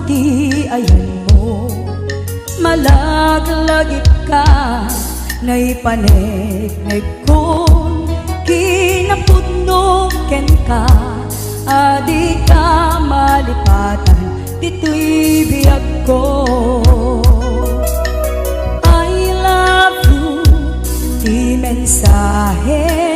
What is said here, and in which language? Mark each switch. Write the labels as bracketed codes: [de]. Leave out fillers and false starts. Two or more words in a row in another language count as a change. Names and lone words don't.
[ilo] ti ayan mo malaglagip ka naipanegnek kon kinapudno ken ka adi ka malipatan dito'y biyag ko [en] I love you [ilo] di mensahe